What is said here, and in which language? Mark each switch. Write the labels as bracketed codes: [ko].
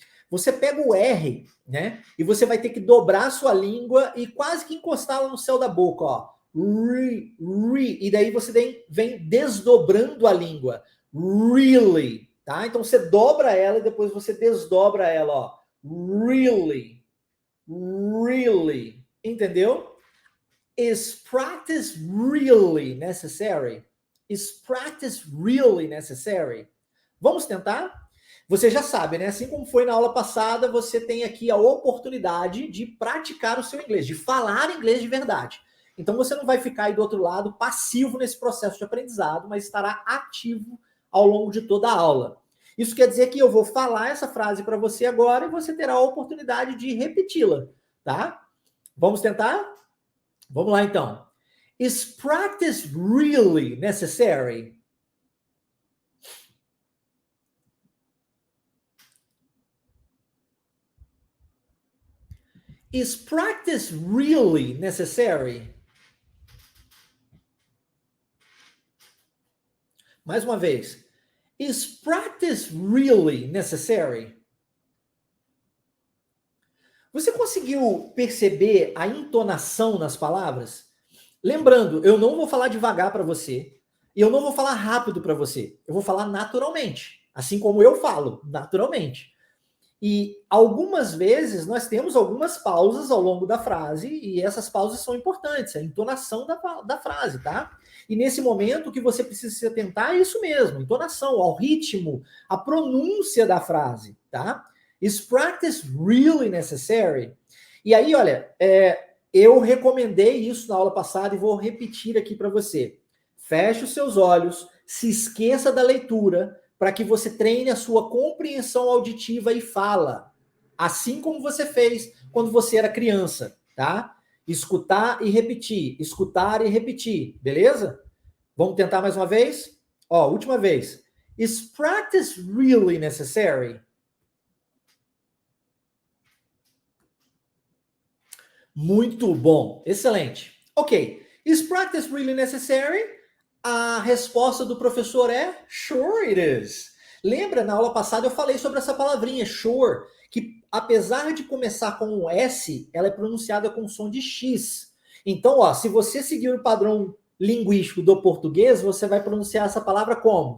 [pt] Você pega o R, né? E você vai ter que dobrar a sua língua e quase que encostá-la no céu da boca, ó. E daí você vem desdobrando a língua. Really, tá? Então você dobra ela e depois você desdobra ela, ó. [en] Really. Really. [pt] Entendeu? [en] Is practice really necessary? Is practice really necessary? [pt] Vamos tentar? Você já sabe, né? Assim como foi na aula passada, você tem aqui a oportunidade de praticar o seu inglês, de falar inglês de verdade. Então você não vai ficar aí do outro lado passivo nesse processo de aprendizado, mas estará ativo ao longo de toda a aula. Isso quer dizer que eu vou falar essa frase para você agora e você terá a oportunidade de repeti-la, tá? Vamos tentar? Vamos lá então. [en] Is practice really necessary? Is practice really necessary? [pt] Mais uma vez. [en] Is practice really necessary? [pt] Você conseguiu perceber a entonação nas palavras? Lembrando, eu não vou falar devagar para você e eu não vou falar rápido para você. Eu vou falar naturalmente, assim como eu falo, naturalmente. E algumas vezes nós temos algumas pausas ao longo da frase e essas pausas são importantes, a entonação da frase, tá? E nesse momento o que você precisa se atentar é isso mesmo, entonação, ao ritmo, a pronúncia da frase, tá? [en] Is practice really necessary? [pt] E aí, olha, eu recomendei isso na aula passada e vou repetir aqui para você. Feche os seus olhos, se esqueça da leitura, para que você treine a sua compreensão auditiva e fala, assim como você fez quando você era criança, tá? Escutar e repetir, beleza? Vamos tentar mais uma vez? Ó, última vez. [en] Is practice really necessary? [pt] Muito bom, excelente. [en] Ok, is practice really necessary? [pt] A resposta do professor é [en] sure it is. [pt] Lembra, na aula passada eu falei sobre essa palavrinha, sure, que apesar de começar com um S, ela é pronunciada com som de X. Então, ó, se você seguir o padrão linguístico do português, você vai pronunciar essa palavra como?